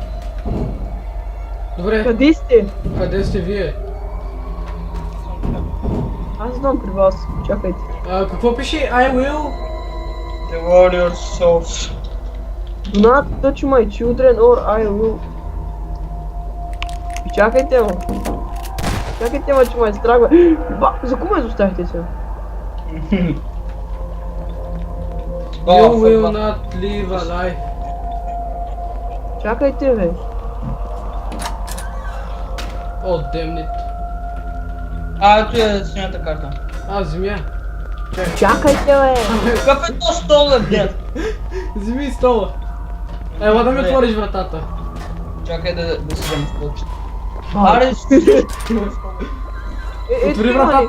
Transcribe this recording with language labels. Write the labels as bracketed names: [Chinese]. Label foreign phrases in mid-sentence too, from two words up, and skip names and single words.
[Bulgarian] Добре, Къде сте? къде сте вие? Аз знам при вас. Чакайте. Какво пише? [English] I will? The warrior souls. Do not touch my children or I will... [Bulgarian] Чакайте, ма. Чакайте, ма, че ме страгва. За кого ме изоставихте сега? [English] You will not live alive. [Bulgarian] Чакайте, бе. О, [English] damn it. [Bulgarian] Ето е синята карта. Земя. Чакайте, бе. Какъв е то стол, дед? Вземи стола. Ела да ми отвориш вратата. Чакай да си взема столчето. А, Аре, Отвори вратата.